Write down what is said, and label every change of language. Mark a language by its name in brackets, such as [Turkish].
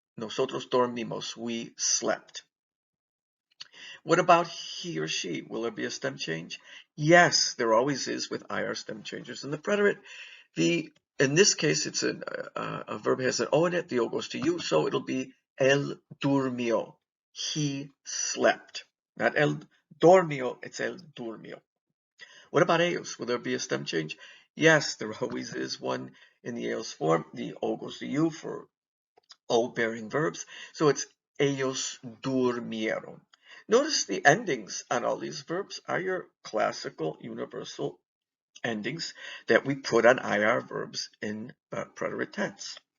[Spanish] Nosotros dormimos. [English] We slept. What about he or she? Will there be a stem change? Yes, there always is with IR stem changes in the preterite. In this case, it's a verb has an O in it. The O goes to you, so it'll be [Spanish] él durmió. [English] He slept. Not [Spanish] él dormió, [English] it's [Spanish] él durmió. [English] What about ellos? Will there be a stem change? Yes, there always is one in the ellos form. The O goes to you for O-bearing verbs. So it's [Spanish] ellos durmieron. [English] Notice the endings on all these verbs are your classical universal endings that we put on IR verbs in preterite tense.